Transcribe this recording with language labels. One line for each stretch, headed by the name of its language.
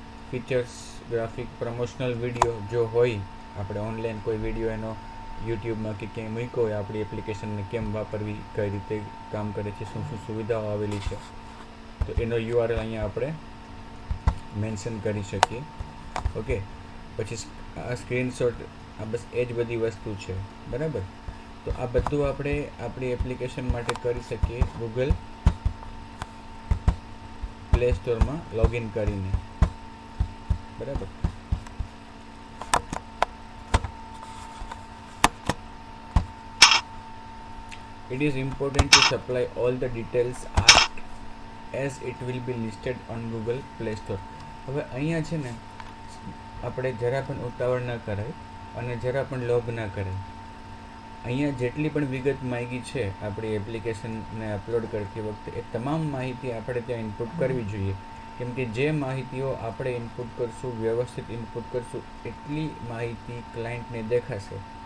Gujarati: Features, graphic, promotional video જો હોય, આપણે ઓનલાઈન કોઈ વિડીયો એનો યુટ્યુબમાં કે ક્યાંય મૂક્યો હોય, આપણી એપ્લિકેશનને કેમ વાપરવી, કઈ રીતે કામ કરે છે, શું શું સુવિધાઓ આવેલી છે, તો એનો URL અહીંયા આપણે મેન્શન કરી શકીએ. ઓકે, પછી આ સ્ક્રીનશોટ, આ બસ એ જ બધી વસ્તુ છે. બરાબર, તો આ બધું આપણે આપણી એપ્લિકેશન માટે કરી શકીએ ગૂગલ પ્લે સ્ટોરમાં લોગિન કરીને.
English: બરાબર, it is important to supply all the details asked as it will be listed on Google Play Store.
Gujarati: હવે અહીંયા છે ને, આપણે જરા પણ ઉતાવળ ના કરાય અને જરા પણ લોભ ના કરાય. અહીંયા જેટલી પણ વિગત માંગી છે આપણી એપ્લિકેશનને અપલોડ કરતી વખતે, એ તમામ માહિતી આપણે ત્યાં ઇનપુટ કરવી જોઈએ. કેમ કે જે માહિતીઓ આપણે ઇનપુટ કરશું, વ્યવસ્થિત ઇનપુટ કરશું, એટલી માહિતી ક્લાયન્ટને દેખાશે.